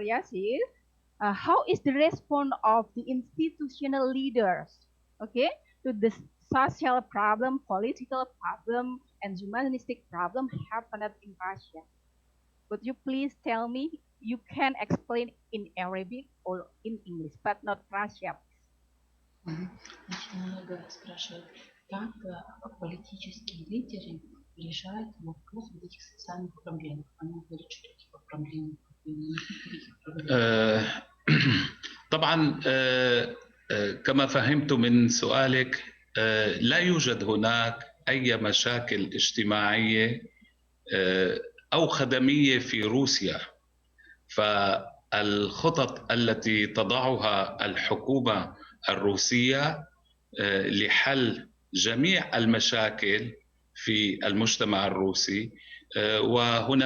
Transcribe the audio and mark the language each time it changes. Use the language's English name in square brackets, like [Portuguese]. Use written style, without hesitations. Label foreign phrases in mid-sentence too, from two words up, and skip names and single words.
[English] Yasir, how is the response of the institutional leaders, okay, to the social problem, political problem, and humanistic problem happened in Russia? Would you please tell me? You can explain in Arabic or in English, but not Russia. [Russian] Начинаю спрашивать, как политические лидеры решают вопрос вот этих социальных проблем. Они говорят, что такие проблемы. [Arabic] طبعا كما فهمت من سؤالك لا يوجد هناك أي مشاكل اجتماعية أو خدمية في روسيا. فالخطط التي تضعها الحكومة الروسية لحل جميع المشاكل في المجتمع الروسي، وهنا